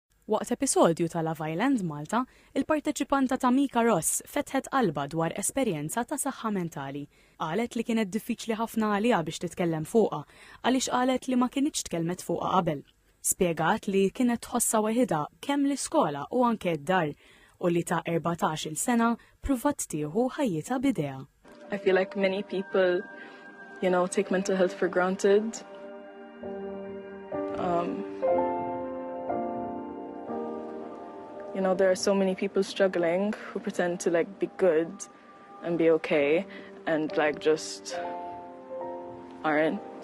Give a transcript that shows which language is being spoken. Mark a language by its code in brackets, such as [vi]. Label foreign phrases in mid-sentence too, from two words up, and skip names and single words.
[mt] Waqt episodju ta' Love Island Malta, il-parteċipanta Tamika Ross fetħet qalba dwar esperjenza ta' saħħa mentali. Qalet li kienet diffiċli ħafna għaliha biex titkellem fuqha, għaliex qalet li ma kienitx tkellmet fuqha qabel. Spjegat li kienet tħossha weħida kemm l-iskola u anke d-dar u li ta' 14-il sena pruvat tieħu ħajjitha b'idea. [en] I feel like many people, take mental health for granted. There are so many people struggling who pretend to be good and be okay and just aren't.